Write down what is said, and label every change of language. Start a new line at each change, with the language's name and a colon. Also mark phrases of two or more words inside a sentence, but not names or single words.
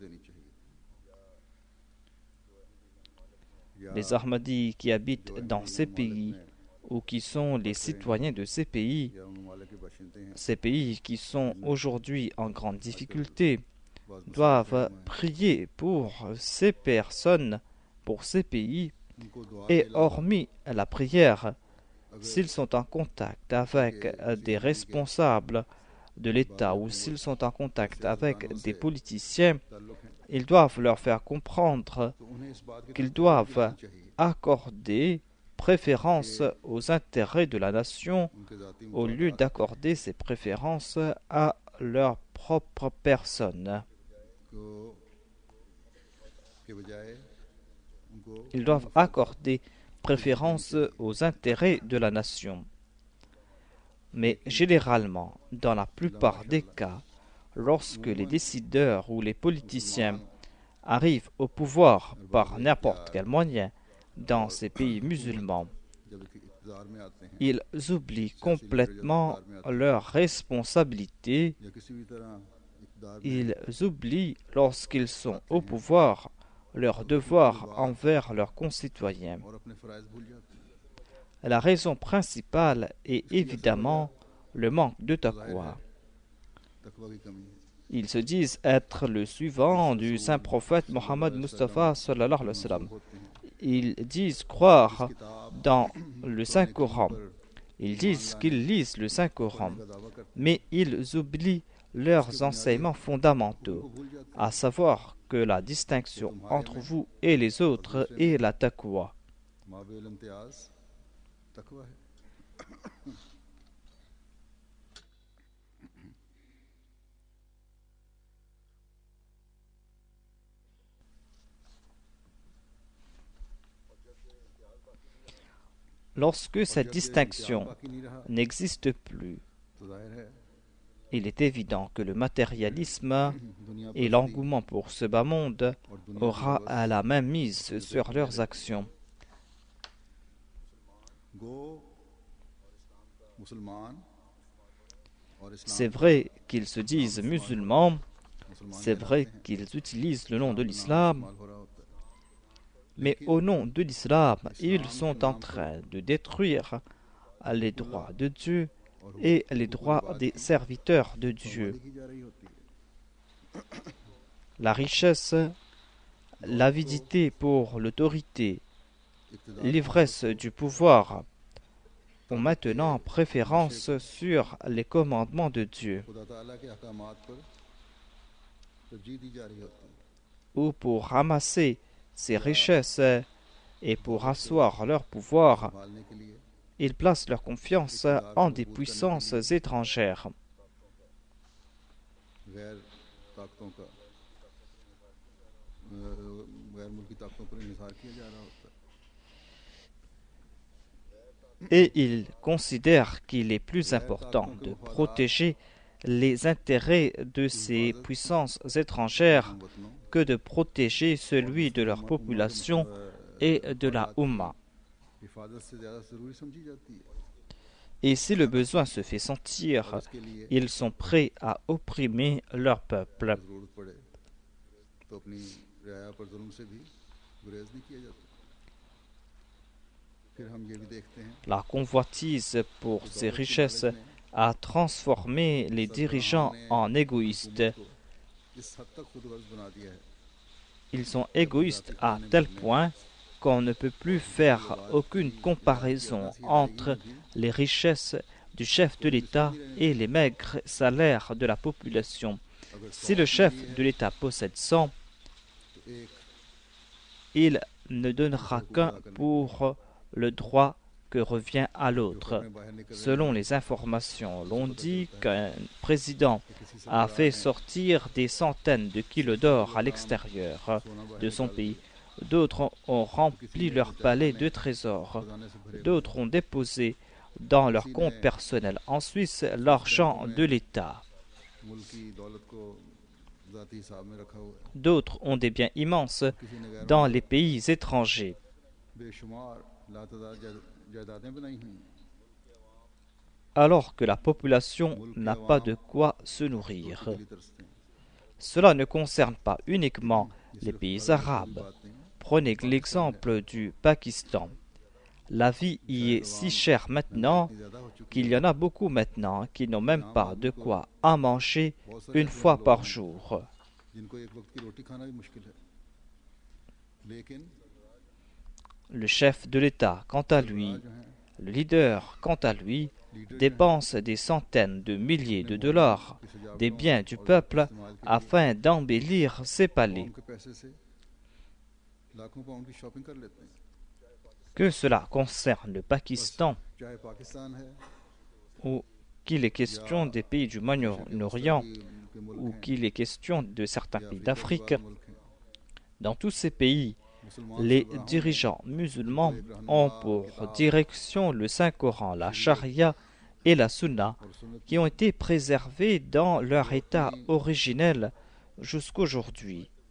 French: Les Ahmadis qui habitent dans ces pays ou qui sont les citoyens de ces pays qui sont aujourd'hui en grande difficulté, doivent prier pour ces personnes, pour ces pays, et hormis la prière, s'ils sont en contact avec des responsables de l'État ou s'ils sont en contact avec des politiciens,
Urdu: تعلق ہیں,
French: ils doivent leur faire comprendre
Urdu: تو انہیں اس بات کی
French: qu'ils
Urdu: तसल्ली
French: doivent
Urdu: دلانی چاہیے
French: accorder préférence aux intérêts de la nation
Urdu: ان کے ذاتی
French: au lieu
Urdu: मफादात
French: d'accorder ces préférences à leur propre personne.
Urdu: کو کے بجائے ان کو
French: Ils doivent accorder préférence aux intérêts de la nation. Mais généralement, dans la plupart des cas, lorsque les décideurs ou les politiciens arrivent au pouvoir par n'importe quel moyen dans ces pays musulmans,
Urdu: جب اقتدار میں آتے ہیں
French: ils oublient complètement leurs responsabilités.
Urdu: یا کسی بھی طرح اقتدار میں
French: Ils oublient, lorsqu'ils sont au pouvoir, leurs devoirs envers leurs concitoyens.
Urdu: اور اپنے فرائض بھول جاتے ہیں
French: La raison principale est évidemment le manque de taqwa.
Urdu: تقویٰ کی کمی ہے
French: Ils se disent être le suivant du saint prophète Mohammed Mustafa
Arabic: صلى الله عليه وسلم.
Urdu: ہوتے ہیں
French: Ils disent croire
Urdu: किताब
French: dans le Saint Coran.
Urdu: पर
French: Ils disent qu'ils lisent le Saint Coran,
Urdu: کا دعویٰ کرتے
French: mais ils oublient leurs enseignements fondamentaux,
Urdu: ہیں بھول جاتے
French: à savoir que la distinction entre vous et les autres est la taqwa.
Urdu: ہیں مابہ‌الامتیاز تقویٰ ہے
French: Lorsque cette
Urdu: جب یہ
French: distinction
Urdu: امتیاز باقی نہیں رہا
French: n'existe plus,
Urdu: تو ظاہر ہے
French: il est évident que le matérialisme
Urdu: दुनिया
French: et l'engouement pour ce bas monde
Urdu: اور دنیا
French: aura à la même mise sur leurs actions.
Urdu: گو مسلمان اور
French: C'est
Urdu: इस्लाम
French: vrai qu'ils se disent musulmans,
Urdu: मुसलमान
French: c'est vrai
Urdu: کہلاتے ہیں
French: qu'ils utilisent le nom de
Urdu: नाम
French: l'islam,
Urdu: استعمال ہو رہا ہوتا ہے
French: mais au nom de l'islam, ils sont en train de détruire les droits de Dieu
Urdu: और
French: et les droits des serviteurs de Dieu.
Urdu: بربادی کی جا رہی ہوتی ہے
French: La richesse, l'avidité pour l'autorité,
Urdu: इक़्तिदार
French: l'ivresse du pouvoir ont maintenant préférence sur les commandements de Dieu,
Urdu: خدا تعالیٰ کے احکامات پر ترجیح دی جا رہی ہوتی ہے
French: ou pour ramasser ces richesses et pour asseoir leur pouvoir,
Urdu: سنبھالنے کے لیے
French: ils placent leur confiance en des puissances étrangères.
Urdu: غیر طاقتوں کا غیر ملکی طاقتوں پر انحصار کیا جا رہا ہوتا ہے
French: Et ils considèrent qu'il est plus important de protéger les intérêts de ces puissances étrangères
Urdu: वतनों
French: que de protéger celui de leur population et de la Ummah.
Urdu: حفاظت سے زیادہ ضروری سمجھی جاتی ہے
French: Et si le besoin se fait sentir,
Urdu: اور اس کے لیے
French: ils sont prêts à opprimer leur peuple.
Urdu: ضرورت پڑے تو اپنی رعایا پر ظلم سے بھی گریز نہیں کیا جاتا پھر ہم یہ بھی دیکھتے ہیں
French: La convoitise pour ces richesses a transformé les dirigeants en égoïstes.
Urdu: کو اس حد تک خودغرض بنا دیا ہے
French: Ils sont égoïstes à tel point qu'on ne peut plus faire aucune comparaison entre les richesses du chef de l'État et les maigres salaires de la population.
Urdu: अगर
French: Si le chef de l'État possède 100,
Urdu: تو ایک
French: il ne donnera qu'un pour le droit que revient à l'autre.
Urdu: میں باہر نکل
French: Selon les informations, l'on dit qu'un président a fait sortir des centaines de kilos d'or à l'extérieur de son pays. D'autres ont rempli leur palais de trésors.
Urdu: خزانے سے بھرے
French: D'autres ont déposé dans leur compte personnel en Suisse l'argent de l'État.
Urdu: ملک کی دولت کو ذاتی حساب میں رکھا ہوا ہے
French: D'autres ont des biens immenses
Urdu: کسی نے غیر
French: dans les pays étrangers.
Urdu: بےشمار لاتدار جائیدادیں بنائی ہوئی ہیں
French: Alors que la population n'a pas de quoi se nourrir.
Urdu: کے لیے ترستے ہیں
French: Cela ne concerne pas uniquement
Urdu: ये
French: les
Urdu: सिर्फ
French: pays
Urdu: بھارت کی
French: arabes.
Urdu: بات نہیں ہے
French: Prenez l'exemple du Pakistan. La vie y est si chère maintenant
Urdu: اتنی زیادہ ہو چکی
French: qu'il y en a beaucoup maintenant qui n'ont même pas de quoi à manger une fois par jour.
Urdu: جن کو ایک وقت کی روٹی کھانا بھی مشکل ہے لیکن
French: Le chef de l'État, quant à lui,
Urdu: جو ہیں
French: Le leader, quant à lui, dépense des centaines de milliers de dollars des biens du peuple afin d'embellir ses palais. Que cela concerne le Pakistan ou qu'il est question des pays du Moyen-Orient ou qu'il est question de certains pays d'Afrique, dans tous ces pays, les dirigeants musulmans ont pour direction le Saint-Coran, la Charia et la Sunna, qui ont été préservés dans leur état originel jusqu'aujourd'hui.